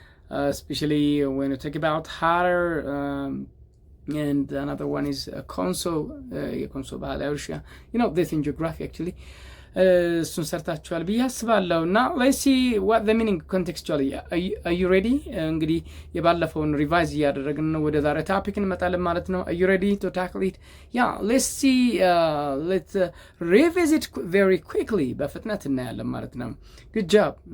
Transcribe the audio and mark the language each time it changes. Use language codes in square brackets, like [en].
[en] Especially when you talk about Harar, and another one is Konso [am] ባህላዊ እርሻ, [en] this in geography actually. [am] እሱን ሰርታችኋል ብዬ አስባለሁ። [en] Now let's see what the meaning contextually. Are you ready? [am] እንግዲህ የባለፈውን ሪቫይዝ እያደረግን ነው፣ ወደ ዛሬ ታፒክ እንመጣለን ማለት ነው። [en] Are you ready to tackle it? Yeah, let's see. Let's revisit very quickly. [am] በፍጥነት እናያለን ማለት ነው። [en] Good job.